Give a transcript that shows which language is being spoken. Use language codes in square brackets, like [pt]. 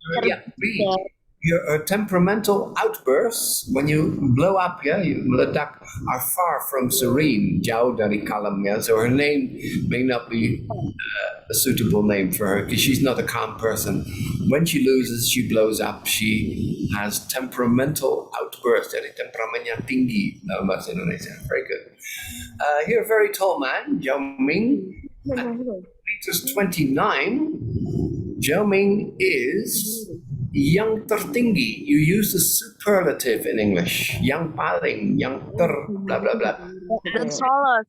[en] Yeah, B. Your temperamental outbursts when you blow up, yeah, you meledak, are far from serene, [id] jauh dari kalem, [en] yeah. So her name may not be a suitable name for her because she's not a calm person. When she loses, she blows up. She has temperamental outbursts. [id] Jadi temperamennya tinggi dalam bahasa Indonesia. [en] Very good. Here, a very tall man, Zhao Ming, at meters 29. [id] Zhao Ming is yang tertinggi. [en] You use the superlative in English. [id] Yang paling, yang ter, [en] blah, blah, blah. The tallest.